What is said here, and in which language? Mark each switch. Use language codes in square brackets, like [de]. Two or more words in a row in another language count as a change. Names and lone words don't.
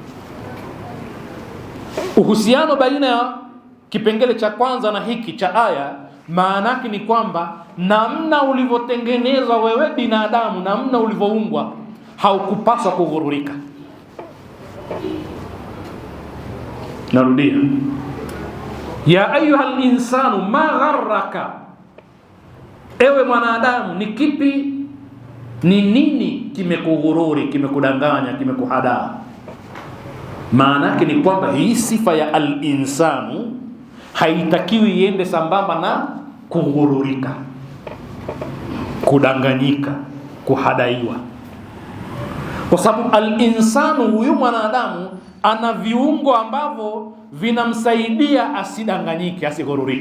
[sw] Uhusiano baina ya kipengele cha kwanza na hiki cha aya, maana yake ni kwamba namna ulivyotengenezwa wewe binadamu, namna ulivyoumbwa, haukupaswa kughururika. Narudia, [ar] يا أيها الإنسان ما غرك, [sw] ewe mwanadamu, ni kipi, ni nini kimekughururi, kimekudanganya, kimekuhadaa? Maana yake ni kwamba hii sifa ya al-insanu haitakiwi iende sambamba na kughururika, kudanganyika, kuhadaiwa, kwa sababu al-insanu, huyu mwanadamu, ana viungo ambavyo vinamsaidia asidanganyike, asighururike.